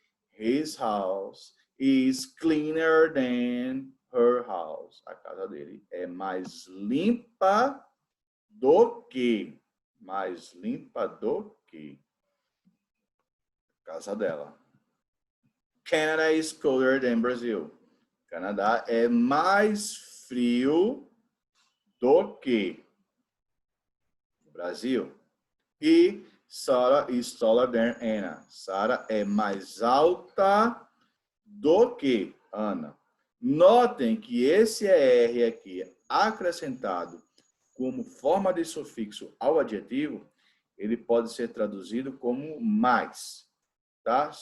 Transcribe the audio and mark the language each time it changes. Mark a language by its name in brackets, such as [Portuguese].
[English] His house is cleaner than her house. [Portuguese] A casa dele é mais limpa do que. Mais limpa do que. A casa dela. [English] Canada is colder than Brazil. [Portuguese] Canadá é mais frio do que o Brasil. [English] E Sarah is taller than Anna. [Portuguese] Sarah é mais alta do que Ana. Notem que esse ER aqui, acrescentado como forma de sufixo ao adjetivo, ele pode ser traduzido como mais, tá?